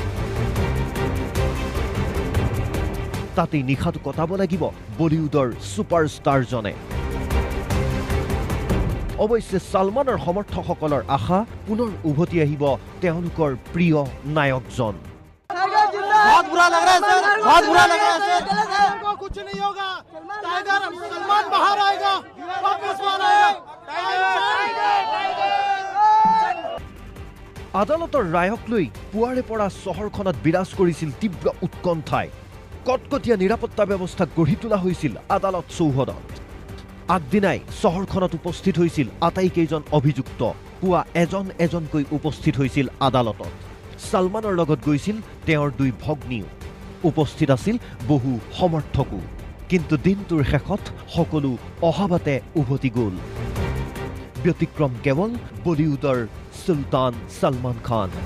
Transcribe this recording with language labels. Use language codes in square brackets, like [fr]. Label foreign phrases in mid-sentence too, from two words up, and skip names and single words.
[as] তাতে নিশাটো কটাব লাগিব বলিউডৰ সুপাৰষ্টাৰজনে অৱশ্যে সলমানৰ সমৰ্থকসকলৰ আশা পুনৰ উভতি আহিব তেওঁলোকৰ প্ৰিয় নায়কজন [hi] बहुत बुरा लग रहा है सर बहुत बुरा लग रहा है सर को कुछ नहीं होगा टाइगर सलमान बाहर आएगा वापस आएगा [as] আদালতৰ ৰায়ক লৈ পুৱাৰে পৰা চহৰখনত বিৰাজ কৰিছিল তীব্ৰ উৎকণ্ঠাই কটকটীয়া নিৰাপত্তা ব্যৱস্থা গঢ়ি তোলা হৈছিল আদালত চৌহদত আগদিনাই চহৰখনত উপস্থিত হৈছিল আটাইকেইজন অভিযুক্ত পুৱা এজনকৈ উপস্থিত হৈছিল আদালতত সলমানৰ লগত গৈছিল তেওঁৰ দুই ভগ্নীও উপস্থিত আছিল বহু সমৰ্থকো কিন্তু দিনটোৰ শেষত সকলো অহাবাতে উভতি গ'ল ব্যতিক্ৰম কেৱল বলিউডৰ সুলতান সলমান খান